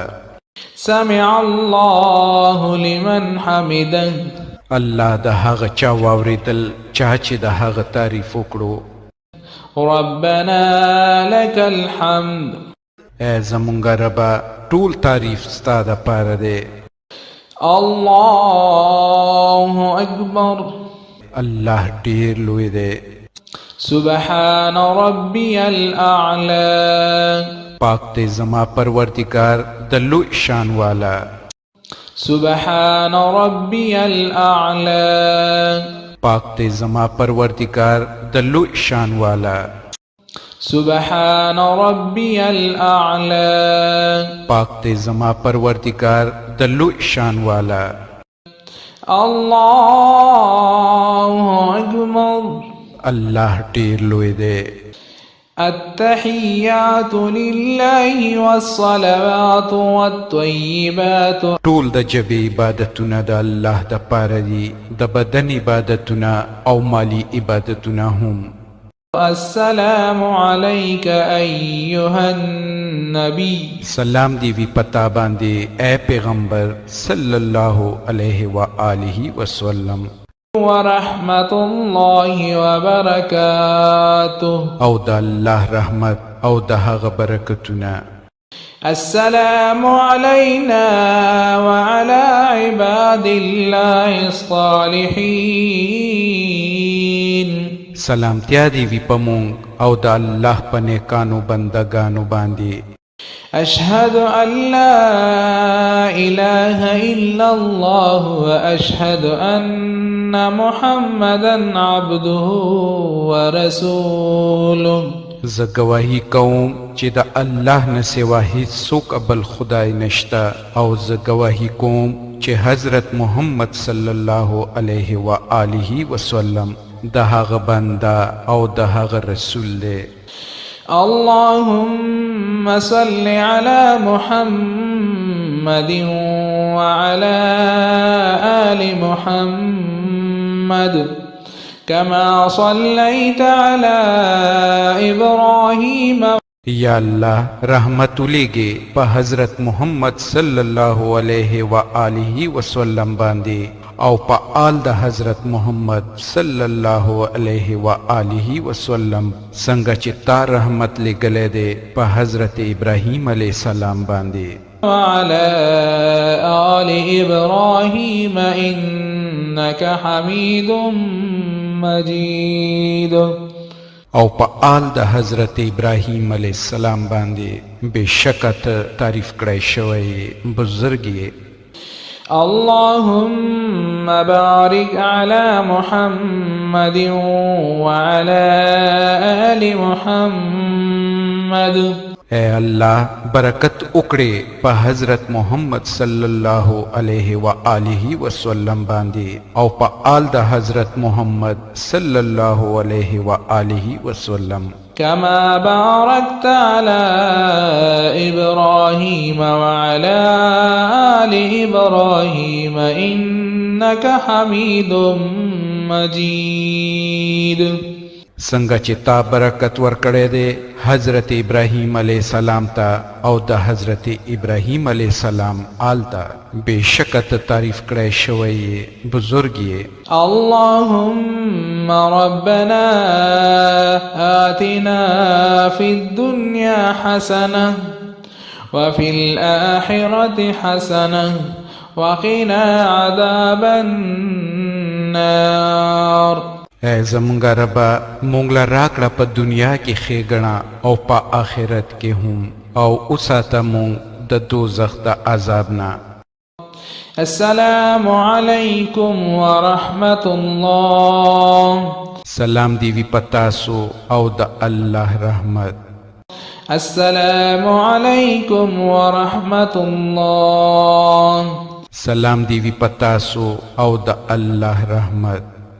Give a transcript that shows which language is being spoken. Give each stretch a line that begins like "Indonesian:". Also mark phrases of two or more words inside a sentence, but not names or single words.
Arabic: سمع الله لمن حمده.
Pashto: الله د هغه چا واوریدل چا چې د هغه تعریف وکړو.
Arabic: ربنا لك الحمد.
Pashto: اے زمونږ ربا ټول تعریف ستا د پاره دی.
Arabic: الله اکبر.
Pashto: الله ډیر لوی دی.
Arabic: سبحان ربي الأعلى.
Pashto: پاک دی زما پروردگار د لوی شان والا.
Arabic: سبحان ربي الأعلى.
Pashto: پاک دی زما پروردگار د لوی شان والا.
Arabic: سبحان ربي الأعلى.
Pashto: پاک دی زما پروردگار د لوی شان والا.
Arabic: الله اکبر.
Pashto: الله ډیر لوی دی.
Arabic: التحيات لله والصلوات والطيبات.
Pashto: ټول د جبې عبادتونه د الله د پاره دي، د بدن عبادتونه او مالی عبادتونه هم.
Arabic: السلام عليك أيها النبي.
Pashto: سلام دی وی پتا باندې اے پیغمبر
Arabic: صلی الله علیه و آله وسلم. ورحمة الله وبركاته.
Pashto: او د الله رحمت او د هغه برکتونه
Arabic: السلام علينا وعلى عباد الله الصالحين
Pashto: سلامتیا دی وی پمونږ او د الله په نیکانو بندگانو باندې
Arabic: أشهد أن لا إله إلا الله وأشهد أن محمدا عبده ورسوله
Pashto: زه گواهی کوم چې د الله نه سوا هیڅوک بل خدای نشته او زه گواهی کوم چې حضرت محمد
Arabic: صلی الله علیه و آله وسلم
Pashto: د هغه بنده او د هغه رسول دی
Arabic: اللهم صل على محمد وعلى آل محمد كما صليت على إبراهيم
Pashto: یا الله رحمت لګي په حضرت محمد
Arabic: صلی الله علیه و آله وسلم
Pashto: باندې او په آل د حضرت محمد
Arabic: صلی الله علیه و آله وسلم
Pashto: څنګه چې تا رحمت لګلې ده په حضرت ابراهیم
Arabic: علیه السلام
Pashto: باندې
Arabic: وعلى آل إبراهيم إنك حميد مجيد
Pashto: او په آل د حضرت ابراهیم
Arabic: علیه السلام
Pashto: باندې بشکت تعریف کړی شوی بزرګي
Arabic: اللهم بارك على محمد وعلى آل محمد
Pashto: اے الله برکت وکړي په حضرت محمد
Arabic: صلی الله علیه و آله وسلم
Pashto: باندې او په آل د حضرت محمد
Arabic: صلی الله علیه و آله وسلم كما باركت على إبراهيم وعلى آل إبراهيم إنك حميد مجيد
Pashto: څنګه چې تا برکت ورکړې ده حضرت ابراهیم
Arabic: علیه السلام
Pashto: ته او د حضرت ابراهیم
Arabic: علیه السلام
Pashto: آل ته بشکت تعریف کړی شوی بزرګي
Arabic: اللهم ربنا آتنا في الدنيا حسنة وفي الآخرة حسنة وقنا عذاب النار
Pashto: اے زمونږ ربا مونږ له راکړه په دنیا کې ښېګڼه او په آخرت کې هم او وساته مونږ د دوزخ د عذاب نه
Arabic: السلام عليكم ورحمة الله
Pashto: سلام دی وی پتاسو او د الله رحمت
Arabic: السلام عليكم ورحمة الله
Pashto: سلام دی وی پتاسو او د الله رحمت